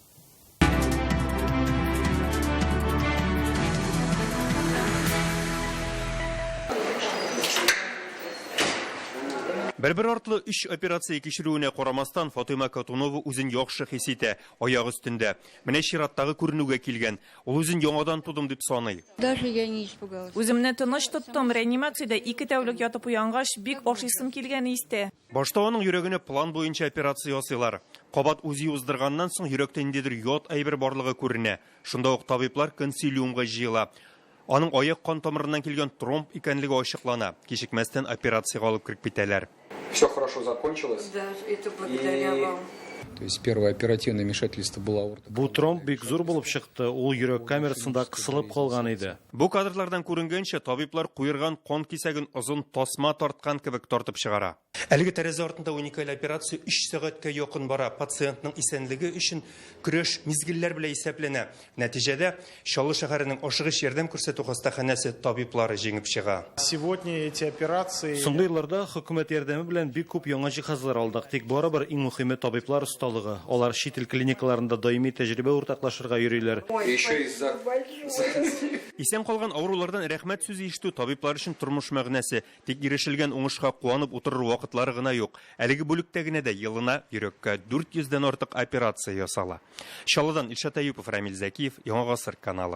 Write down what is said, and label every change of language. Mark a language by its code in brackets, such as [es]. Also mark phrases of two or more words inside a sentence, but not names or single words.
[tt] Бер артлы 3 операция кичерүенә карамастан Фатыйма Катунова үзен яхшы хис итә, аяк өстендә. Менә чираттагы күренүгә килгән. Ул үзен яңадан тудым дип саный. [ru] Даже я не испугалась. [tt] Үземне тыныч тоттым, реанимациядә 2 тәүлек ятып уянгач, бик ашыйсым килгән истә. Башта аның йөрәгенә план буенча операция ясыйлар. Кабат үзи уздырганнан соң йөрәктә ниндидер ят әйбер барлыгы күренә. Шунда ук табиблар консилиумга җыела. Аның аяк кан тамырыннан килгән тромб икәнлеге ачыклана. Кичекмәстән операциягә алып кирип китәләр. [ru] Все хорошо закончилось. Да, это благодаря вам. То есть первое оперативное вмешательство было аорта. [tt] Бу тромб бик зур булып чыкты. Ул йөрәк камерасында кысылып калган иде. Бу кадрлардан күренгәнчә табиблар куерган кан кисәген озын тасма тарткан кебек тартып чыгара. Әлеге тәрәзә артында уникаль операция 3 сәгатькә якын бара. Пациентның исәнлеге өчен көрәш мизгилләр белән исәпләнә. Нәтиҗәдә Чаллы шәһәренең ашыгыч ярдәм күрсәтү хастаханәсе табиблары җиңеп чыга. [ru] Сегодня эти операции. [tt] Соңгы елларда хөкүмәт ярдәме белән бик күп яңа җиһазлар алдык. Тик барыбер иң мөһиме табиблар осталыгы. Алар чит ил клиникаларында даими тәҗрибә уртаклашырга йөриләр. [ru] Еще из-за [tt] Исән калган авырулардан рәхмәт сүзе ишетү табиблар өчен тормыш мәгънәсе. Тик ирешелгән уңышка куанып утырыр вакытлары гына юк. Әлеге бүлектә генә дә елына йөрәккә 400дән артык операция ясала. Чаллыдан Илшат Аюпов, Рамил Зәкиев, Яңа гасыр каналы.